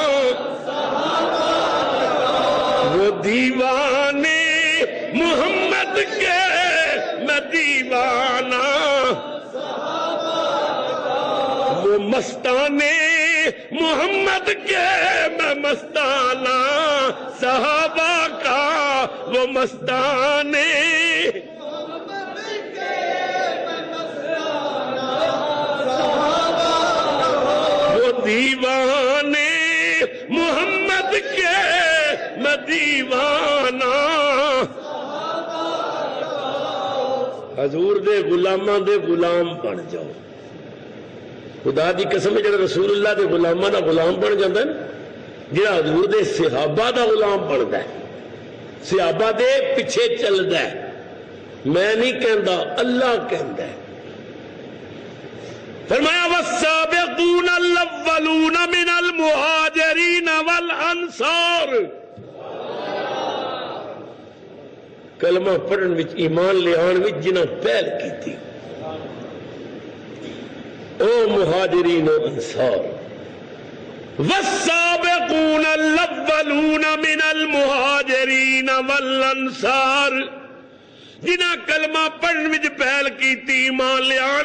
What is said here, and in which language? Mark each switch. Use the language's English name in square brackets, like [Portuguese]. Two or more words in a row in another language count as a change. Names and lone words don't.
[Urdu] وہ دیوانے محمد کے میں دیوانہ وہ مستانے محمد کے میں مستانہ صحابہ کا وہ مستانے دیوانے محمد کے میں دیوانہ [Punjabi] حضور دے غلاماں دے غلام بن جاؤ خدا دی قسم ہے جڑا رسول اللہ دے غلاماں دا غلام بن جاندا ہے جڑا حضور دے صحابہ دا غلام بندا ہے صحابہ دے پیچھے چلدا ہے میں نہیں کہندا اللہ کہندا ہے فرمایا [Arabic] والسابقون الاولون من المہاجرین والانصار [Punjabi] کلمہ پڑھن وچ ایمان لے آن وچ جنہاں پہل کی تھی او مہاجرین و انصار [Arabic] والسابقون الاولون من المہاجرین والانصار [Punjabi] جنہاں کلمہ پڑھن وچ پہل کیتی ایمان لیان